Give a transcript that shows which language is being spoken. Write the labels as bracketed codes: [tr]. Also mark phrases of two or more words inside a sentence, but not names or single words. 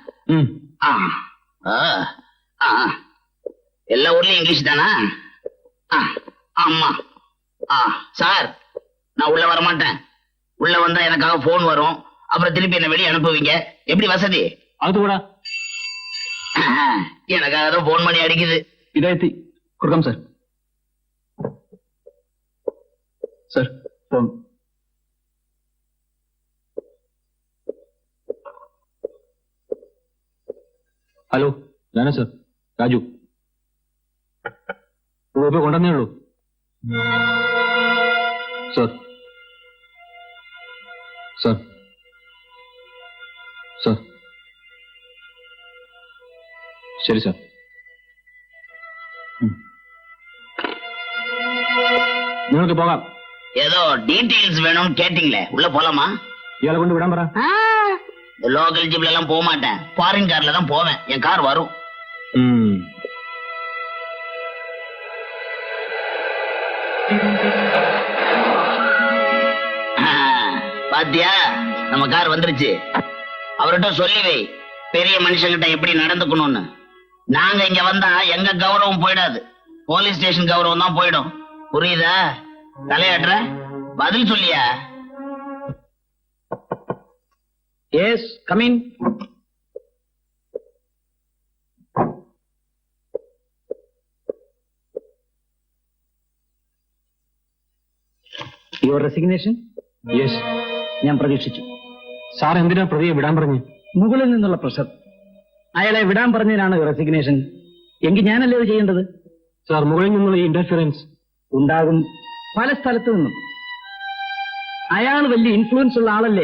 [ta] எல்லா ஊர்லயும் இங்கிலீஷ் தானா? ஆமா. சார், நான் உள்ள வர மாட்டேன். உள்ள வந்தா எனக்காக போன் வரும். அப்புறம் திருப்பி என்ன வெளியே அனுப்புவீங்க. எப்படி வசதி? அது கூட எனக்காக தான் போன் பண்ணி அடிக்குது. [ml] ഇതായി കൊടുക്കാം സാർ. സാർ, ഫോൺ. ഹലോ, ഞാനാ സാർ, രാജു. ഇപ്പൊ കൊണ്ടുവന്നേ ഉള്ളൂ സാർ. സാർ, സാർ, ശരി സാർ. നിങ്ങൾക്ക് പോകാം. [ta] ஏதோ டீடைல்ஸ் வேணும்னு கேட்டீங்களே, உள்ள போலாமா? [ml] ഇയാളെ കൊണ്ട് വിടാൻ പറ. [ta] லோக்கல் ஜிப்ல எல்லாம் போக மாட்டேன். [en] foreign car-la [ta] தான் போவேன். என் கார் வரும். பாத்தியா, நம்ம கார் வந்துருச்சு. அவர்கிட்ட சொல்லி வை, பெரிய மனுஷங்கிட்ட எப்படி நடந்துக்கணும்னு. நாங்க இங்க வந்தா எங்க கௌரவம் போயிடாது, [en] police station [ta] கௌரவம் தான் போயிடும். புரியுதா? தலையாடுற, பதில் சொல்லியா? [en] Yes, come in. Your resignation? യെസ്. [ml] ഞാൻ പ്രതീക്ഷിച്ചു. സാർ എന്തിനാ പ്രതിയെ വിടാൻ പറഞ്ഞു? മുകളിൽ നിന്നുള്ള പ്രഷർ. അയാളെ വിടാൻ പറഞ്ഞതിനാണ് റെസിഗ്നേഷൻ. എങ്കിൽ ഞാനല്ലേ ഇത് ചെയ്യേണ്ടത്? സാർ, മുകളിൽ നിന്നുള്ള ഈ ഇന്റർഫിയറൻസ് ഉണ്ടാകും, പല സ്ഥലത്തു നിന്നും. അയാൾ വലിയ ഇൻഫ്ലുവൻസ് ഉള്ള ആളല്ലേ.